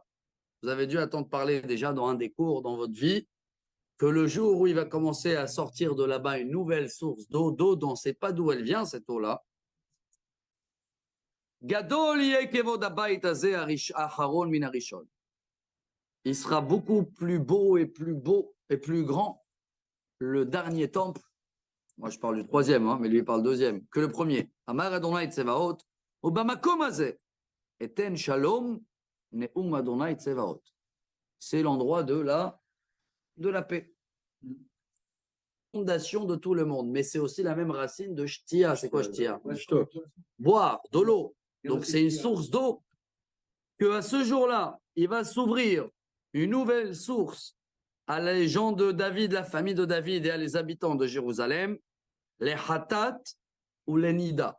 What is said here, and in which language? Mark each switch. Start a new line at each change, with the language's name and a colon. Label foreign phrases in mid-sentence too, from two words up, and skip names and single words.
French: Vous avez dû entendre parler déjà dans un des cours dans votre vie, que le jour où il va commencer à sortir de là-bas une nouvelle source d'eau dont on ne sait pas d'où elle vient, cette eau-là, il sera beaucoup plus beau et plus grand, le dernier temple, moi je parle du troisième, hein, mais lui il parle deuxième, que le premier.
Hebrew: אמר ה' צבאות ובמקום הזה אתן שלום נאם ה' צבאות.
French: C'est l'endroit de la paix. Fondation de tout le monde, mais c'est aussi la même racine de shtia. C'est quoi shtia? Boire, de l'eau. Donc c'est une source d'eau que à ce jour-là, il va s'ouvrir une nouvelle source à les gens de David, la famille de David et à les habitants de Jérusalem, les Hatat ou les Nida.